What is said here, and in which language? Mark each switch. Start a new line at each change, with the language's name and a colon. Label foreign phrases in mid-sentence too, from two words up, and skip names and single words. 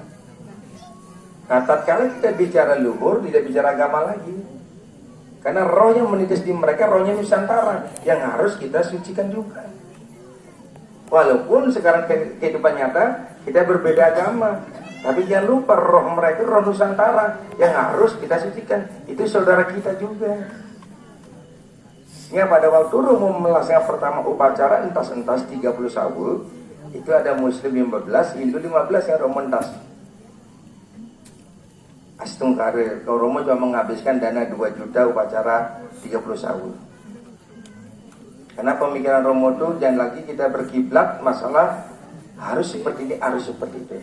Indonesian: Nah, tatkala kita bicara luhur, tidak bicara agama lagi, karena roh yang menitis di mereka rohnya Nusantara yang harus kita sucikan juga. Walaupun sekarang kehidupan nyata kita berbeda agama, tapi jangan lupa roh mereka roh Nusantara yang harus kita sucikan. Itu saudara kita juga. Ya, pada waktu Romo melaksanakan pertama upacara entas-entas 30 Syawal, itu ada Muslim 15, Hindu 15 yang Romo entas. Astungkare, kalau Romo cuma menghabiskan dana 2 juta upacara 30 Syawal. Karena pemikiran Romo itu jangan lagi kita berkiblat masalah harus seperti ini, harus seperti itu.